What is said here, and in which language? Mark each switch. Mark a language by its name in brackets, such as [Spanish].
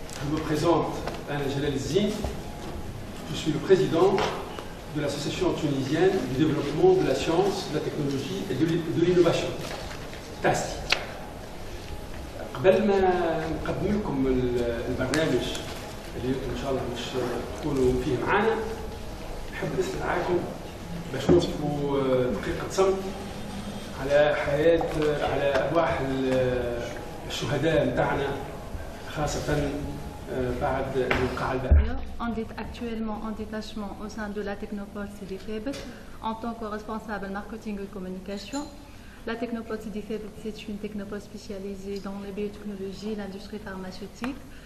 [French] Je me présente Alain Jalal Zine, je suis le président de l'association tunisienne du développement de la science, de la technologie et de l'innovation. TASTI. [Arabic] قبل ما نقدم لكم البرنامج اللي انتم ان شاء الله مش تكونوا فيه معنا، نحب نسمع معاكم باش نوقفوا دقيقة صمت على حياة على أرواح الشهداء نتاعنا خاصة بعد الوقعة البارحة. [French] On est actuellement en détachement au sein de la Technopole Sidi Febet en tant que responsable marketing et communication. La Technopole Sidi Febet, c'est une technopole spécialisée dans les biotechnologies et l'industrie pharmaceutique.